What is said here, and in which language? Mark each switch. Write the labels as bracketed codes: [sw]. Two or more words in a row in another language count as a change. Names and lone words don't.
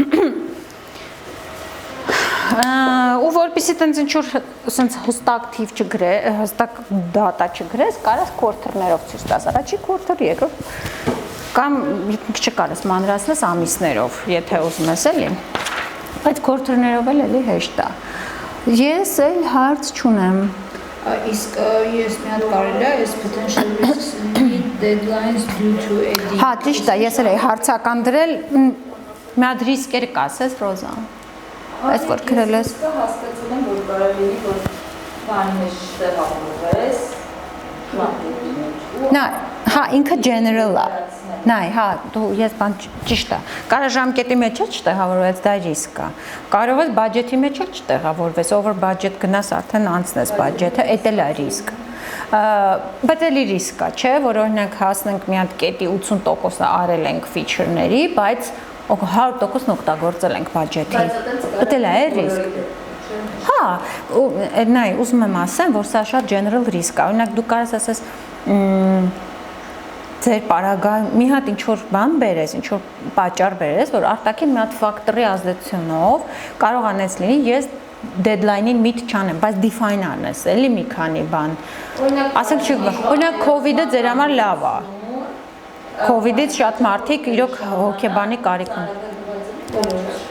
[hy] Ու որպեսզի տենց ինչ-որ հստակ թիվ չգրես, հստակ դատա չգրես, կարաս quarter-ներով ցույց տաս, առաջի quarter, երկրորդ։ Կամ չկարես մանրացնես ամիսներով, եթե ուզում ես էլի։ Բայց quarter-ներով էլի հեշտ է։ Ես էլ հարց չունեմ։ Իսկ ես մի հատ կարելի է այս [en] potential risks meet deadlines due to edit։ [hy] Հա, ճիշտ է, ես էլ էի հարցական դրել, մի հատ ռիսկեր կասես Ռոզա։ Այս որ գրել ես։ Հասկացել եմ, որ կարելի է որ բանի մեջ տեղավորվես, Նա, հա, ինքը general է։ Նայ, հա, դու ես բան ճիշտ է։ Կարա ժամկետի մեջ էլ չտեղավորվես, դա ռիսկ է։ Կարող ես բյուջետի մեջ էլ չտեղավորվես, [en] over budget [hy] գնաս արդեն անցնես բյուջետը, դա էլ է ռիսկ։ Բայց էլի ռիսկ է, չէ, որ օրինակ հասնենք մի հատ կետի 80%-ը արել ենք feature-ների, բայց 100% օգտագործել ենք բյուջետի։ Դա էլ է ռիսկ։ Հա, նայ, ուզում եմ ասեմ, որ սա շատ [en] general risk [hy] է։ Օրինակ դու կարես ասես ձեր պարագա մի հատ ինչ որ բան բերես, ինչ որ պատճառ բերես, որ արտաքին մի հատ ֆակտորի ազդեցությունով կարող անես լինի ես deadline-ին meet չանեմ, բայց define անես, էլի մի քանի բան։ Ասենք օրինակ COVID-ը ձեր համար լավ է։ COVID-ից շատ մարդիկ իրոք հոգեբանի կարիք ունեն։